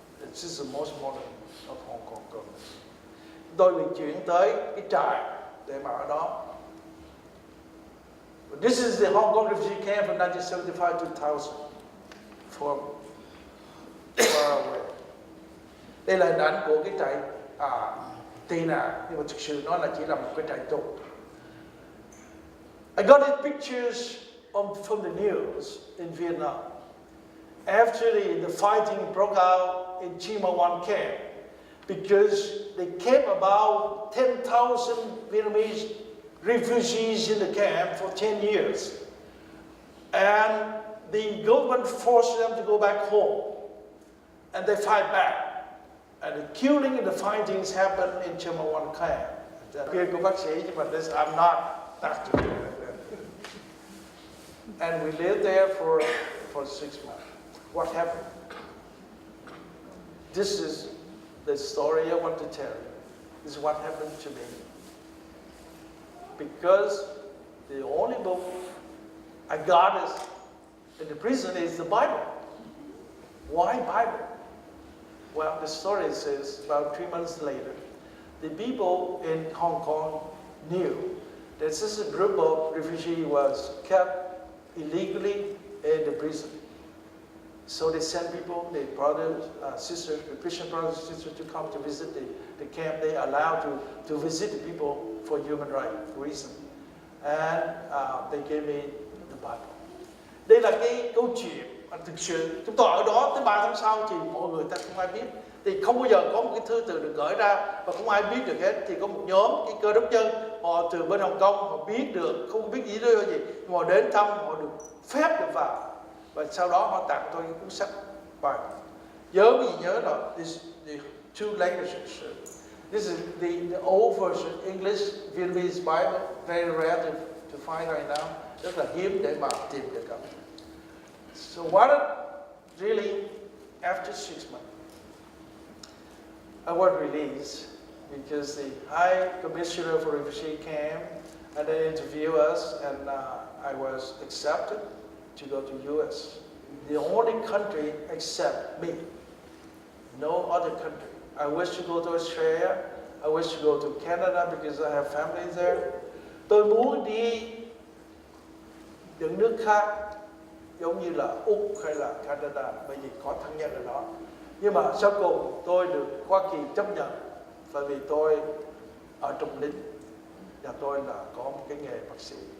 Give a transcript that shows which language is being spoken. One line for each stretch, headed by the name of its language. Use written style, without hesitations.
English: This is the most modern of Hong Kong government.
Vietnamese: Tôi bị chuyển tới cái trại để mà ở đó.
English: This is the Hong Kong refugee camp from 1975 to 2000, from far away.
Vietnamese: Đây là hình ảnh của cái trại tị nạn, nhưng mà thực sự nó là chỉ là một cái trại tù.
English: I got these pictures from the news in Vietnam. After the fighting broke out in Chi Ma Wan camp, because they kept about 10,000 Vietnamese refugees in the camp for 10 years. And the government forced them to go back home. And they fight back. And the killing and the fightings happened in Chi Ma Wan camp.
Vietnamese: Kia của bác sĩ, nhưng mà
English: I'm not doctor. And we lived there for 6 months. What happened? This is the story I want to tell you. This is what happened to me. Because the only book I got is in the prison is the Bible. Why Bible? Well, the story says about 3 months later, the people in Hong Kong knew that this a group of refugees was kept illegally in the prison. So they sent people, their brothers, sisters, the Christian brothers and sisters to come to visit the camp. They allowed to visit the people for human rights reason. And they gave me the Bible.
Vietnamese: Đây là cái câu chuyện thực sự chúng tôi ở đó tới 3 tháng sau thì mọi người ta không ai biết. Thì không bao giờ có một cái thư từ được gửi ra và không ai biết được hết. Thì có một nhóm cái cơ đốc nhân họ từ bên Hồng Kông họ biết được, không biết gì nữa gì, nhưng họ đến thăm, họ được phép được vào. Và sau đó họ tặng tôi cái cuốn sách Bible. Nhớ là
English: the two languages. This is the old version, English, Vietnamese Bible, very rare to find right now.
Vietnamese: Rất là hiếm để mà tìm được.
English: So what really, after 6 months, I was released because the High Commissioner for Refugee came and they interviewed us, and I was accepted to go to U.S. The only country except me. No other country. I wish to go to Australia. I wish to go to Canada because I have family there.
Vietnamese: Tôi muốn đi những nước khác giống như là Úc hay là Canada bởi vì có thân nhân ở đó. Nhưng mà sau cùng tôi được Hoa Kỳ chấp nhận bởi vì tôi ở trong lính và tôi là có một cái nghề bác sĩ.